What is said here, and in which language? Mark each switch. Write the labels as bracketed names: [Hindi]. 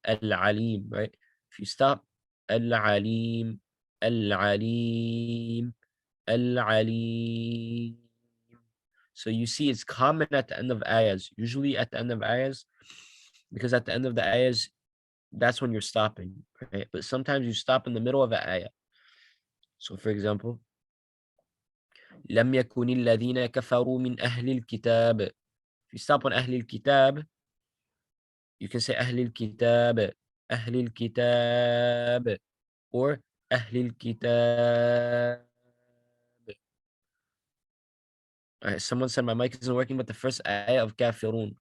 [English] العليم, right? If you stop, العليم, العليم, العليم. So you see it's common at the end of ayahs. Usually at the end of ayahs, because at the end of the ayahs, that's when you're stopping, right? But sometimes you stop in the middle of an ayah. So for example, [Arabic] لم يكن الذين كفروا من أهل الكتاب. [English] If you stop on أهل الكتاب, you can say أهل الكتاب, أهل الكتاب, or أهل الكتاب. All right, someone said my mic isn't working, but the first ayah of كافرون.